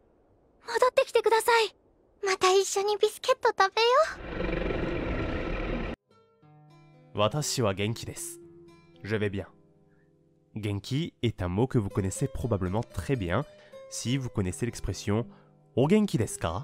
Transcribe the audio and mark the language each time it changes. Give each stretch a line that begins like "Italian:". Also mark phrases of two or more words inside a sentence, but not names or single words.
Japanese: 戻ってきてください。また一緒にビスケット食べよ私は元気です.
French: Je vais bien. Genki est un mot que vous connaissez probablement très bien si vous connaissez l'expression
Japanese: お元気ですか?